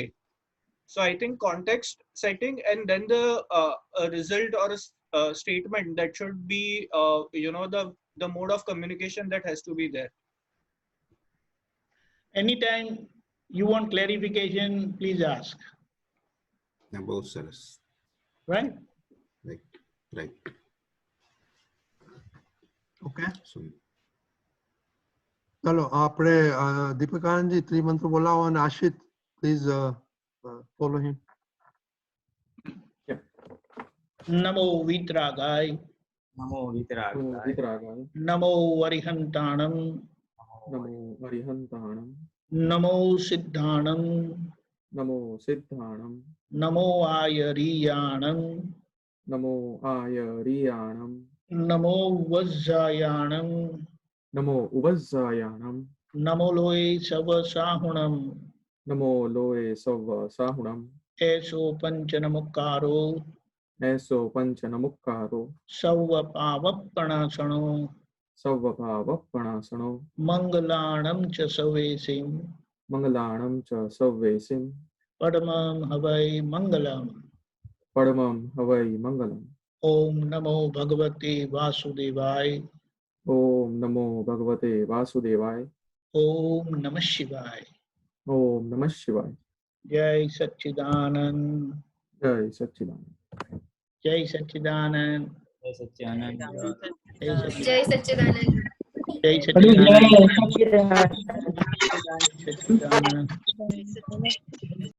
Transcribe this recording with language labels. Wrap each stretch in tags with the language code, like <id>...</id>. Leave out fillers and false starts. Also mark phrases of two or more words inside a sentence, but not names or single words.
<en>So I think context setting and then the a result or a statement that should be the mode of communication that has to be there. Anytime you want clarification, please ask.</en> <gu>ના બહુ સરસ.</gu> <en>Right? Right.</en> <gu>Okay. ચલો આપણે દીપક આનંદજી ત્રિમંત્ર બોલાવો અને આશિત,</gu> <en>please follow him.</en> <sa>नमो वीतरागाय, नमो वितरागाय, વિતરાગાય,</sa> <pra>नमो अरिहंताणं, નમો અરિહંતાણમ, नमो सिद्धाणं, નમો સિદ્ધાણમ, नमो आयरीयाणं, નમો આયરિયાણમ, नमो वज्रायाणं, નમો ઉપજ્જાયાણમ, नमो लोये सवसाहुणं, નમો લોએ સવ સાહુણમ, ऐसो पंच नमुकारो, એસો પંચ નમુક્કારો, सव पावपणासणो, સવભાવપણાસણો, मंगलाणं च सवेसिं, મંગલાણમ ચ સવ્વેસિમ, परमं हवै मंगलम्. પડમમ હવૈ મંગલમ.</pra> <sa>ओम नमो भगवते वासुदेवाय, ઓમ નમો ભગવતે વાસુદેવાય, ओम नमः शिवाय. ઓમ નમઃ શિવાય.</sa> <hi>जय सच्चिदानंद, જય સચ્ચિદાનંદ. जय सच्चिदानंद, जय सच्चिदानंद, जय सच्चिदानंद, जय सच्चिदानंद. जय सच्चिदानंद, जय सच्चिदानंद. सच्चिदानंद.</hi>